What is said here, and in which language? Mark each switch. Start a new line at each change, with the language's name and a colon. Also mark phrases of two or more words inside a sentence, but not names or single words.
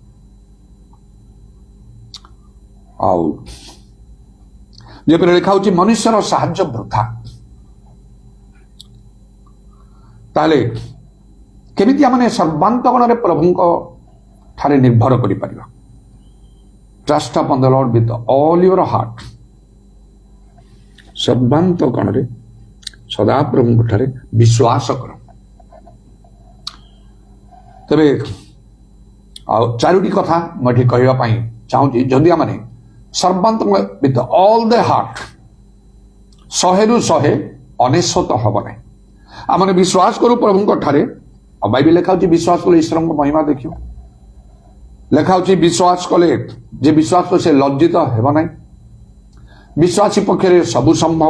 Odia: ଆଉ ଯେପରି ଲେଖା ହେଉଛି ମନୁଷ୍ୟର ସାହାଯ୍ୟ ବୃଥା। ତାହେଲେ କେମିତି ଆମେ ସର୍ବାନ୍ତକଣରେ ପ୍ରଭୁଙ୍କ ଠାରେ ନିର୍ଭର କରିପାରିବା?
English: Trust upon the Lord with all your heart।
Odia: ସର୍ବାନ୍ତକଣରେ ସଦାପ୍ରଭୁଙ୍କ ଠାରେ ବିଶ୍ୱାସ କର। ତେବେ ଆଉ ଚାରୋଟି କଥା ମୁଁ ଏଠି କହିବା ପାଇଁ ଚାହୁଁଛି। ଯଦି ଆମେ ସର୍ବାନ୍ତକଣ
English: with all the heart
Odia: 100ରୁ 100 ହବ ନାହିଁ। ଆମେ ବିଶ୍ୱାସ କରୁ ପ୍ରଭୁଙ୍କ ଠାରେ। ଆଉ ବାଇବେଲ ଲେଖା ହେଉଛି ବିଶ୍ୱାସ କଲେ ଈଶ୍ୱରଙ୍କ ମହିମା ଦେଖିବ। ଲେଖା ହେଉଛି ବିଶ୍ୱାସ କଲେ ଯେ ବିଶ୍ୱାସ କଲେ ସେ ଲଜ୍ଜିତ ହେବ ନାହିଁ। ବିଶ୍ୱାସୀ ପକ୍ଷରେ ସବୁ ସମ୍ଭବ।